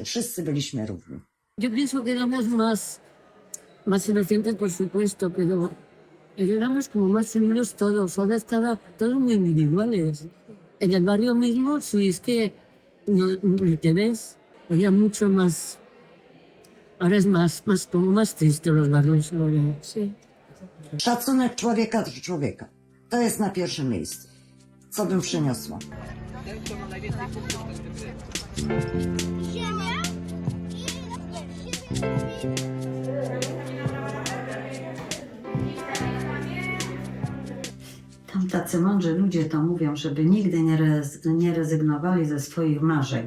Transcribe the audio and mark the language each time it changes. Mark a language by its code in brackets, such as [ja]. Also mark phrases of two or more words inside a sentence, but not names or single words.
[pl] Wszyscy byliśmy równi. [es] Yo pienso que éramos más inocentes, por supuesto, pero éramos como más unidos todos. Ahora estaba todos muy individuales. En el barrio mismo, sí, es que no te ves, había mucho más. Ahora es como más triste los barrios. Sí. [pl] Szacunek człowieka do człowieka. To jest na pierwszym miejscu. Co bym przyniosła? Tam tacy mądrzy ludzie to mówią, żeby nigdy nie rezygnowali ze swoich marzeń.